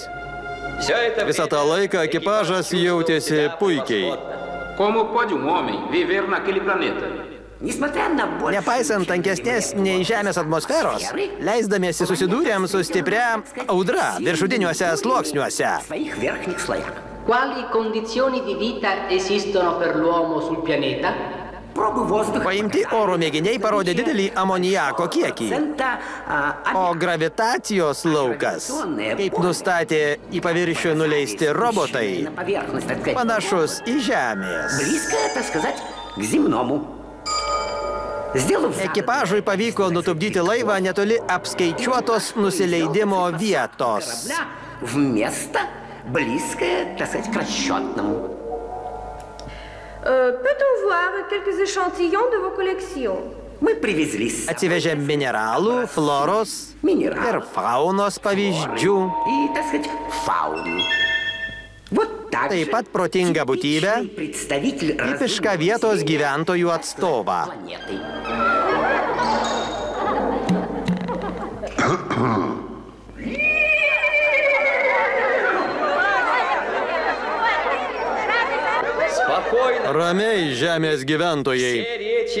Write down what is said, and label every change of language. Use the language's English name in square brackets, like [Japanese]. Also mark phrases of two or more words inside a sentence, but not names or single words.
[Lithuanian] Visą tą laiką ekipažas jautėsi puikiai. Nepaisant tankesnės nei Žemės atmosferos, leisdamiesi susidūrėm su stipria audra viršutiniuose sluoksniuose. [Italian] Quali condizioni di vita esistono per l'uomo sul pianeta? [Lithuanian] Paimti oro mėginiai parodė didelį amoniako kiekį. O gravitacijos laukas, kaip nustatė į paviršių nuleisti robotai, panašus į Žemės. Ekipažui pavyko nutupdyti laivą netoli apskaičiuotos nusileidimo vietos. [French] Peut-on voir quelques échantillons de vos collections? [Lithuanian] Atsivežėm mineralų, floros ir faunos pavyzdžių. Taip pat protingą būtybę, tipišką vietos gyventojų atstovą. Ramiai, Žemės gyventojai.